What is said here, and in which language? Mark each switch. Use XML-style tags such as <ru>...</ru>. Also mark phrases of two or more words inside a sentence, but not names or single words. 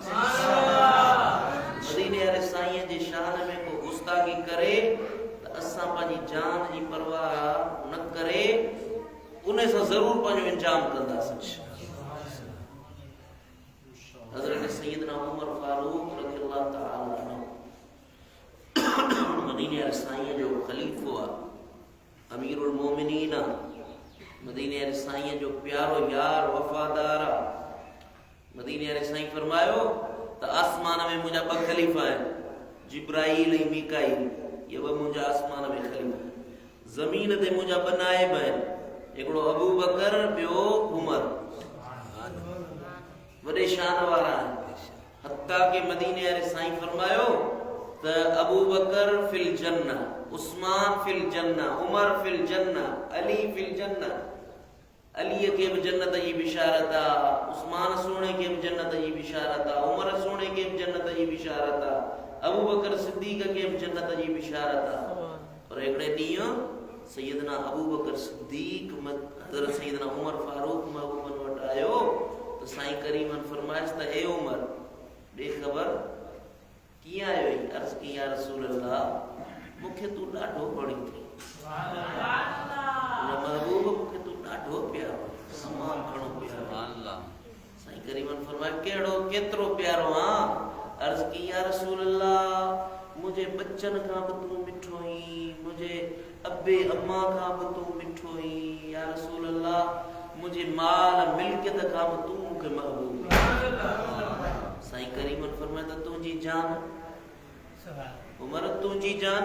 <sd>मदीने वारे साईं जे शान में को गुस्ताखी करे त असां पंहिंजी जान जी परवाह न करे उन सां ज़रूर पंहिंजो इंजाम कंदासीं। हज़रत सैयदना उमर फारूक</sd> <ar>رضي الله تعالى عنه</ar> <sd>मदीने वारे साईं जो ख़लीफ़ो आहे, अमीरुल मोमिनीन आहे, मदीने वारे साईं जो प्यारो यार, वफ़ादार आहे। मदीने वारे साईं फरमायो त आसमान में मुंहिंजा 2 ख़लीफ़ा आहिनि, जिब्राइल ऐं मीकाइल ये ॿ मुंहिंजा आसमान में ख़लीफ़ा, ज़मीन ते मुंहिंजा ॿ नाइब आहिनि, हिकिड़ो अबू बकर, ॿियो उमर, वॾे शान वारा आहिनि। हत्ता के मदीने वारे साईं फरमायो त अबू बकर</sd> <ar>في الجنة,</ar> <sd>उस्मान</sd> <ar>في الجنة,</ar> <sd>उमर</sd> <ar>في الجنة,</ar> <sd>अली</sd> <ar>في الجنة.</ar> <sd>अलीअ खे बि जन्नत जी बिशारत आहे, उस्मान सोणे खे बि जन्नत जी बिशारत आहे, उमर सोणे खे बि जन्नत जी बिशारत आहे, अबू बकर सिद्दीक़ खे बि जन्नत जी बिशारत आहे। पर हिकिड़े ॾींहुं सैयदना अबू बकर सिद्दीक़ हज़रत सैयदना उमर फारूक महबूबन वटि आयो त साईं करीमन फरमाइश त ए उमर बेखबर कीअं आयो आई? अर्ज़ की</sd> <ar>يا رسول الله</ar> <sd>मूंखे तूं ॾाढो वणी थी, महबूब मूंखे तूं ॾाढो प्यारो, तमामु घणो प्यारो। साईं करीमन फरमाया कहिड़ो केतिरो प्यारो? हाँ। अर्ज़ की</sd> <ar>يا رسول الله</ar> <sd>मुझे बच्चन खां बि तूं मिठो ई, मुझे अबे अम्मा खां बि तूं मिठो ई,</sd> <ar>يا رسول الله</ar> <sd>मुझे माल मिल्कियत खां बि तूं मूंखे महबूब। साईं करीमन फरमाया त तुंहिंजी जान उमर, तुंहिंजी जान?</sd>